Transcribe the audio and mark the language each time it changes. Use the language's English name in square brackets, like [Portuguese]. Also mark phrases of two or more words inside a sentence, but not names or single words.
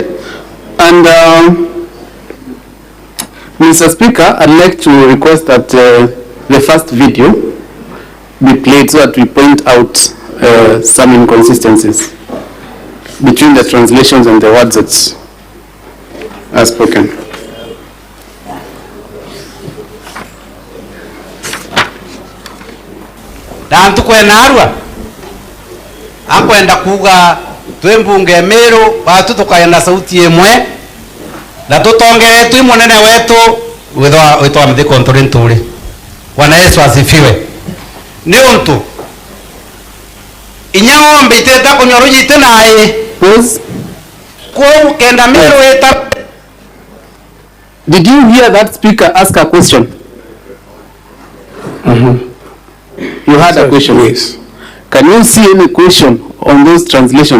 [English] And Mr. Speaker, I'd like to request that the first video be played so that we point out some inconsistencies between the translations and the words that are spoken. [Meru] Dantu kwena arua akwenda kuga twe mbunge Meru batu tukayenda sauti emwe na tutongeretwe munene wetu witwa mthiko nturi nturi. [Swahili] Bwana Yesu asifiwe. [Meru] Ni untu inya ng'ombe iteta kunyorujite naye kwa kenda Meru eta. [English] Did you hear that speaker ask a question? You had a question. Yes. Can you see any question on those translations?